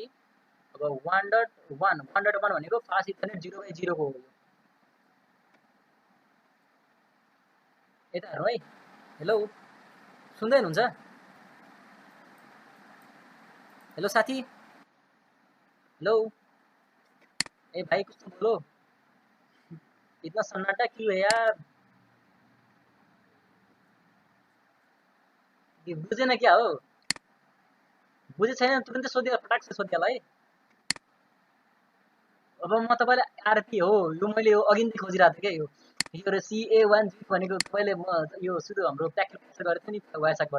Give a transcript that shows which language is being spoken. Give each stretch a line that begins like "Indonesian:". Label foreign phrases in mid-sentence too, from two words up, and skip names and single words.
Nepali: अब 1.1 भनेको
English: fast Ethernet
Nepali: 0/0 को हो यो। यता हेर्नु है। हेलो सुन्दै हुनुहुन्छ? हेलो साथी।
Hindi: हेलो ए भाई कुछ तो बोलो। इतना सन्नाटा क्यों है यार?
Nepali: बुझेन क्या हो? बुझे छैन तुरन्तै सोध्यो फटाक से सोध्यालाई। अब म तपाईलाई आरपी हो यो मैले यो अघिदेखि खोजिरहेको थिएँ के यो CA1 भनेको तपाईले म यो सुरु हाम्रो
English: packet capture
Nepali: गरेको थिएँ नि वायरसाकबाट।